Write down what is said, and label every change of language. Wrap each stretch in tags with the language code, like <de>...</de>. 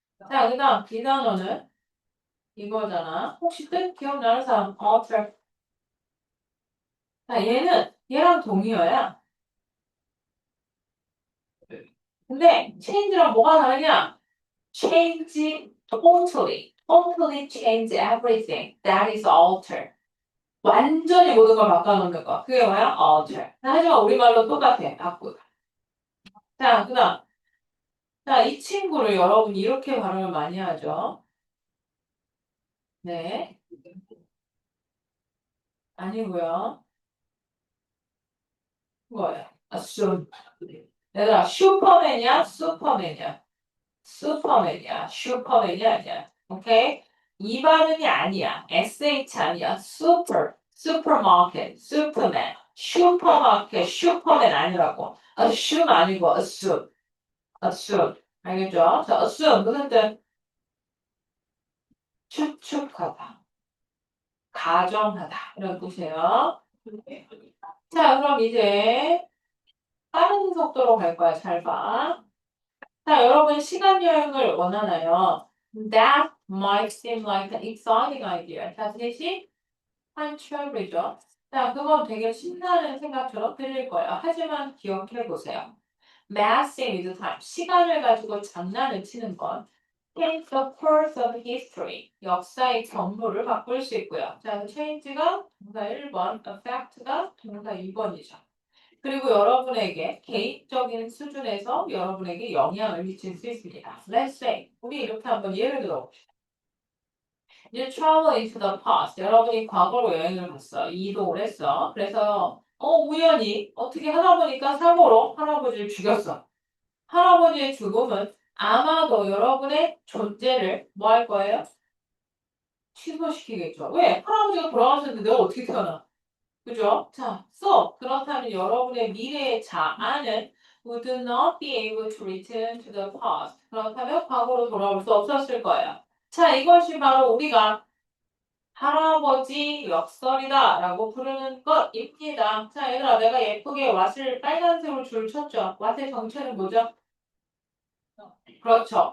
<ko>자, 그 다음 이 단어는 이거잖아. 혹시 뜻 기억나는 사람? alter. 자, 얘랑 동의어야. 근데 change랑 뭐가 다르냐?</ko> <en>change totally. totally change everything. That is alter.</en> <ko>완전히 모든 걸 바꿔놓는 거. 그게 뭐야? alter. 하지만 우리말로 똑같아. 바꾸다. 자, 그 다음. 자, 이 친구를 여러분이 이렇게 발음을 많이 하죠. 네. 아니고요. 뭐예요? assume. 얘들아, 슈퍼맨이야? 슈퍼맨이야? 슈퍼맨이야. 슈퍼맨이 아니야. 오케이? 이 발음이 아니야. SH 아니야. 슈퍼마켓, 슈퍼맨, 슈퍼마켓, 슈퍼맨 아니라고. assume 아니고 assume. 알겠죠? 자, assume 무슨 뜻? 추측하다, 가정하다 이런 뜻이에요. 자, 그럼 이제 빠른 속도로 갈 거야. 잘 봐. 자, 여러분 시간 여행을 원하나요?</ko> <en>That might seem like an exciting idea.</en> <ko>자, 셋이 한 travel이죠. 자, 그건 되게 신나는 생각처럼 들릴 거예요. 하지만 기억해 보세요.</ko> <en>Messing with time.</en> <ko>시간을 가지고 장난을 치는 건</ko> <en>change the course of history.</en> <ko>역사의 경로를 바꿀 수 있고요. 자, change가 동사 1번, affect가 동사 2번이죠. 그리고 여러분에게 개인적인 수준에서 여러분에게 영향을 미칠 수 있습니다.</ko> <en>Let's say,</en> <ko>우리 이렇게 한번 예를 들어봅시다.</ko> <en>You travel into the past.</en> <ko>여러분이 과거로 여행을 갔어. 이동을 했어. 그래서 우연히 어떻게 하다 보니까 사고로 할아버지를 죽였어. 할아버지의 죽음은 아마도 여러분의 존재를 뭐 할 거예요? 취소시키겠죠. 왜? 할아버지가 돌아가셨는데 내가 어떻게 태어나? 그죠? 자, so 그렇다면 여러분의 미래의 자아는</ko> <en>would not be able to return to the past.</en> <ko>그렇다면 과거로 돌아올 수 없었을 거예요. 자, 이것이 바로 우리가 할아버지 역설이다 라고 부르는 것입니다. 자, 얘들아, 내가 예쁘게 왓을 빨간색으로 줄 쳤죠. 왓의 정체는 뭐죠? 그렇죠.</ko>